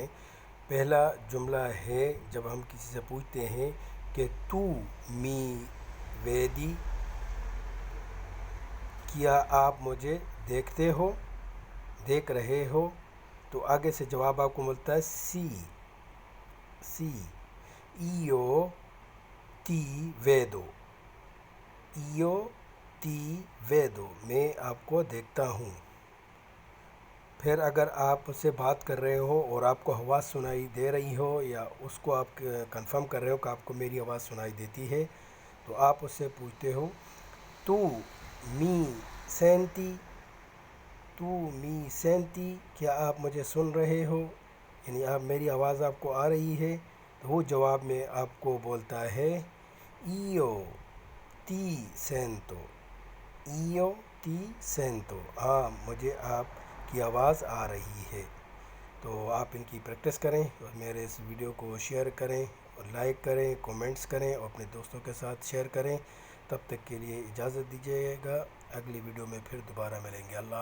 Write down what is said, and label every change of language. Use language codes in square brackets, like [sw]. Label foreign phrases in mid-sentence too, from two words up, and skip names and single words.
[hi] पहला जुमला है जब हम किसी से पूछते हैं कि [it] tu mi vedi, [hi] क्या आप मुझे देखते हो, देख रहे हो। [it] तो आगे से जवाब आपको मिलता है sì sì io ti vedo, io ti vedo, [hi] मैं आपको देखता हूँ। फिर अगर आप उससे बात कर रहे हो और आपको आवाज़ सुनाई दे रही हो या उसको आप कंफर्म कर रहे हो कि आपको मेरी आवाज़ सुनाई देती है, तो आप उससे पूछते हो [it] tu mi senti, tu mi senti, [hi] क्या आप मुझे सुन रहे हो, यानी आप मेरी आवाज़ आपको आ रही है। [it] तो वो जवाब में आपको बोलता है io ti sento, io ti sento, [hi] हाँ मुझे आपकी आवाज़ आ रही है। तो आप इनकी प्रैक्टिस करें और मेरे इस वीडियो को शेयर करें और लाइक करें, कमेंट्स करें और अपने दोस्तों के साथ शेयर करें। तब तक के लिए इजाज़त दीजिएगा। अगली वीडियो में फिर दोबारा मिलेंगे।